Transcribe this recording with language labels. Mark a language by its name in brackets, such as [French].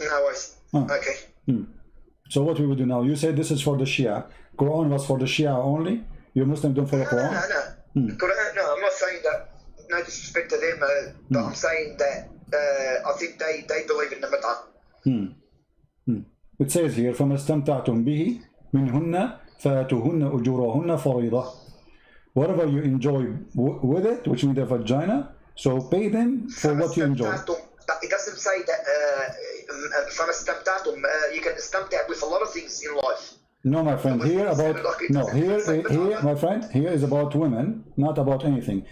[English] No worries. Okay. So what we would do now? You said this is for the Shia. Quran was for the Shia only. You Muslim don't follow Quran. Quran, no, I'm not saying that. No disrespect to them, but I'm saying that I think they believe in the mit'ah. It says here, [Arabic] فَمَا اسْتَمْتَعْتُمْ بِهِ مِنْهُنَّ فَآتُوهُنَّ أُجُورَهُنَّ فَرِيضَةً. [English] Whatever you enjoy with it, which means the vagina, so pay them for what you enjoy. It doesn't say that [Arabic] فَمَا اسْتَمْتَعْتُمْ [English] you can istamta' with a lot of things in life. No, my friend, here my friend, here is about women, not about anything.